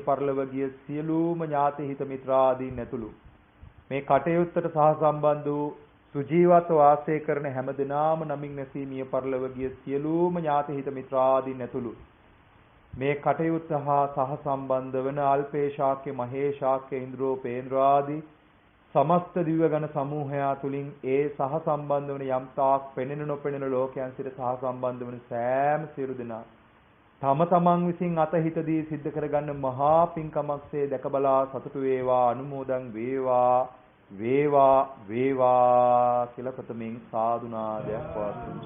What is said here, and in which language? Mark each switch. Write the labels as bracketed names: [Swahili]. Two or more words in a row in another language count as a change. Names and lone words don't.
[Sinhala] පරලොව ගිය සියලුම ඥාති හිත මිත්‍රාදීන් ඇතුළු මේ කටයුත්තට සහ සම්බන්ධ වූ සුජීවත්ව වාසය කරන හැම දිනාම නමින් නැසී මිය පරලොව ගිය සියලුම ඥාති හිත මිත්‍රාදීන් ඇතුළු මේ කටයුත්ත හා සහ සම්බන්ධ වන අල්පේ ශාක්‍ය, මහේ ශාක්‍ය, ඉන්ද්‍රෝපේන්ද්‍ර ආදී සමස්ත දිව්‍යගණ සමූහයා තුලින් ඒ සහ සම්බන්ධ වන යම් තාක් පෙනෙන නොපෙනෙන ලෝකයන් සිට සහ සම්බන්ධ වන සෑම සියලු දෙනා තම තමන් විසින් අතහිතදී සිද්ධ කරගන්න මහා පින්කමක්සේ දැකබලා සතුටු වේවා, අනුමෝදන් වේවා වේවා වේවා කියලා ප්‍රථමයෙන් සාදුනාදයක් පවත්වමු.